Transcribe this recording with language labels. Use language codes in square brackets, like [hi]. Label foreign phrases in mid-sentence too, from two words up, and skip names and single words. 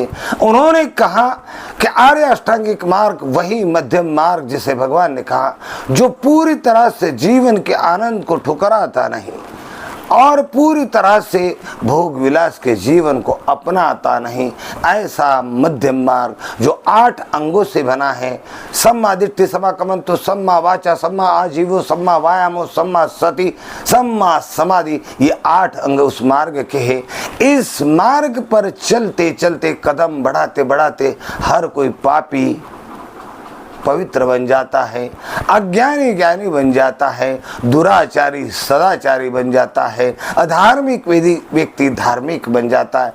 [hi] उन्होंने कहा कि आर्य अष्टांगिक मार्ग वही मध्यम मार्ग, जिसे भगवान ने कहा, जो पूरी तरह से जीवन के आनंद को ठुकराता नहीं और पूरी तरह से भोग विलास के जीवन को अपनाता नहीं। ऐसा मध्यम मार्ग जो 8 अंगों से बना है, [pi] सम्मा दिट्ठि, सम्मा कमंतो, सम्मा वाचा, सम्मा आजीवो, सम्मा वायामो, सम्मा सति, सम्मा समाधि, [hi] ये 8 अंग उस मार्ग के हैं। इस मार्ग पर चलते चलते, कदम बढ़ाते बढ़ाते हर कोई पापी पवित्र बन जाता है, अज्ञानी ज्ञानी बन जाता है, दुराचारी सदाचारी बन जाता है, अधार्मिक व्यक्ति धार्मिक बन जाता है।